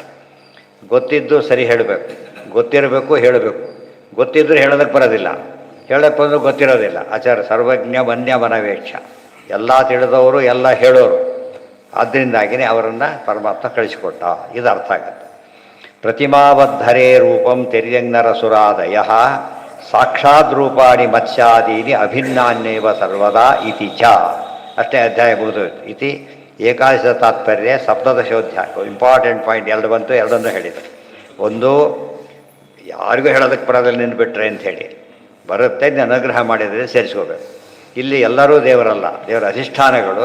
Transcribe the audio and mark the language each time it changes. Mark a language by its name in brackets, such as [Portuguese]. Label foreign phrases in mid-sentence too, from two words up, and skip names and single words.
[Kannada] ಗೊತ್ತಿದ್ದು ಸರಿ ಹೇಳಬೇಕು, ಗೊತ್ತಿರಬೇಕು, ಹೇಳಬೇಕು. ಗೊತ್ತಿದ್ದರೂ ಹೇಳೋದಕ್ಕೆ ಬರೋದಿಲ್ಲ, ಹೇಳಕ್ಕೆ ಬಂದರೂ ಗೊತ್ತಿರೋದಿಲ್ಲ. [Sanskrit] ಆಚಾರ್ಯ ಸರ್ವಜ್ಞ ಮನ್ಯ ಮನವೇಕ್ಷ, [Kannada] ಎಲ್ಲ ತಿಳಿದವರು, ಎಲ್ಲ ಹೇಳೋರು. ಆದ್ದರಿಂದಾಗಿಯೇ ಅವರನ್ನು ಪರಮಾತ್ಮ ಕಳಿಸಿಕೊಟ್ಟ. ಇದು ಅರ್ಥ ಆಗುತ್ತೆ. [Sanskrit] ಪ್ರತಿಮಾವದ್ಧರೇ ರೂಪಂ ತಿರ್ಯಂಗ್ನರ ಸುರಾದಯ ಸಾಕ್ಷಾತ್ ರೂಪಾಣಿ ಮತ್ಸ್ಯಾದೀನಿ ಅಭಿನ್ನಾನ್ಯವ ಸರ್ವದಾ ಇತಿ ಚ. [Kannada] ಅಷ್ಟೇ ಅಧ್ಯಾಯ ಮುಗಿದೋಯ್ತು. [Sanskrit] ಇತಿ ಏಕಾದಶ ತಾತ್ಪರ್ಯ ಸಪ್ತದಶೋಧ್ಯಾಯ. [English] important point [Kannada] ಎರಡು ಬಂತು, ಎರಡನ್ನೂ ಹೇಳಿದರು. ಒಂದು, ಯಾರಿಗೂ ಹೇಳೋದಕ್ಕೆ ಬರೋದಲ್ಲಿ ನಿಂದುಬಿಟ್ರೆ ಅಂಥೇಳಿ, ಬರುತ್ತೆ ಅನುಗ್ರಹ ಮಾಡಿದರೆ ಸೇರಿಸ್ಕೋಬೇಕು. ಇಲ್ಲಿ ಎಲ್ಲರೂ ದೇವರಲ್ಲ, ದೇವರ ಅಧಿಷ್ಠಾನಗಳು.